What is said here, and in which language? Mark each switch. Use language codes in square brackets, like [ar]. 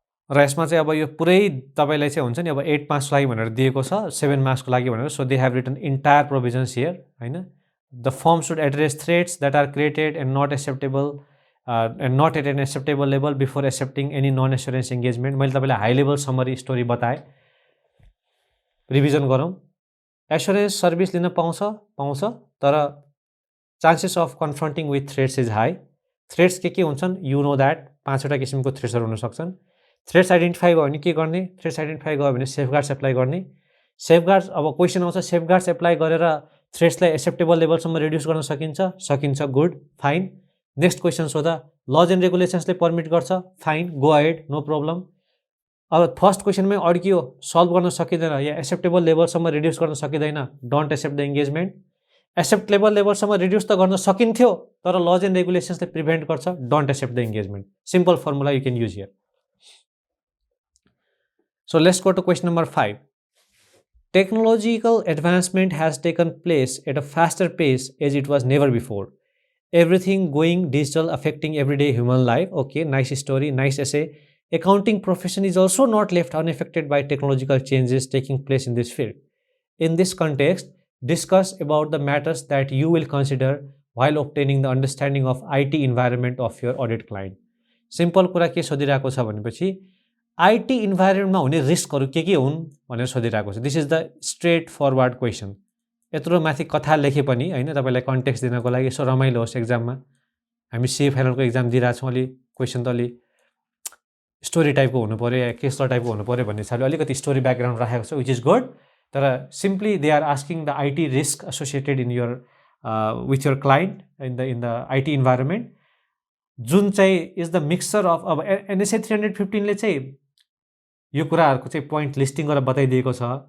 [ne] र यसमा चाहिँ अब यो पुरै तपाईलाई चाहिँ हुन्छ नि अब 8 मार्क्सको लागि भनेर दिएको छ, 7 मार्क्सको लागि भनेर, [en] so they have written entire provisions here [ne] हैन। [en] The firm should address threats that are created and not acceptable and not at an acceptable level before accepting any non-assurance engagement। [ne] मैले तपाईलाई हाई लेभल समरी स्टोरी बताएँ, revision गरौँ। [en] Assurance service लिन पाउँछ तर chances of confronting with threats is high. [ne] Threats के हुन्छन् [en] you know that, [ne] 5 वटा किसिमको थ्रेट्सहरू हुन सक्छन्। थ्रेट्स आइडेन्टिफाई भयो भने के गर्ने, थ्रेट्स आइडेन्टिफाई गयो भने सेफगार्ड्स एप्लाई गर्ने। सेफगार्ड्स अब क्वेसन आउँछ सेफगार्ड्स एप्लाई गरेर थ्रेट्सलाई एक्सेप्टेबल लेभलसम्म रिड्युस गर्न सकिन्छ, good, fine. [en] Next question सोधा, laws and रेगुलेसन्सले permit गर्छ, fine, go ahead, no problem. [ne] अब फर्स्ट क्वेसनमै अड्कियो, सल्भ गर्न सकिँदैन या एक्सेप्टेबल लेभलसम्म रिड्युस गर्न सकिँदैन, [en] Don't accept the engagement. [ne] Acceptable लेभलसम्म reduce त गर्न सकिन्थ्यो तर लज एन्ड रेगुलेसन्सले प्रिभेन्ट गर्छ, [en] Don't accept the engagement. Simple formula you can use here. So let's go to question number 5। Technological advancement has taken place at a faster pace as it was never before. Everything going digital, affecting everyday human life. Okay, nice story, nice essay. Accounting profession is also not left unaffected by technological changes taking place in this field. In this context, discuss about the matters that you will consider while obtaining the understanding of IT environment of your audit client. [ne] Simple कुरा के सोधिरहेको छ भनेपछि IT इन्भाइरोमेन्टमा हुने रिस्कहरू के हुन् भनेर सोधिरहेको छ। [en] This is the straightforward question. [ne] यत्रो माथि कथा लेखे पनि हैन, तपाईलाई कन्टेक्स्ट दिनको लागि यसो रमाइलो होस् एक्जाममा। हामी सीए फाइनलको एक्जाम दिइरहेछौँ, अलि क्वेसन त अलि स्टोरी टाइपको हुनु पर्यो या केस टाइपको हुनु पर्यो भन्ने हिसाबले अलिकति स्टोरी ब्याकग्राउन्ड राखेको छ, [en] Which is good. तर simply they are asking the IT risk associated in your with your client in the IT environment, जुन चाहिँ is the mixture of अब NSA 315ले [ne] चाहिँ यो कुराहरूको चाहिँ पोइन्ट लिस्टिङ गरेर बताइदिएको छ।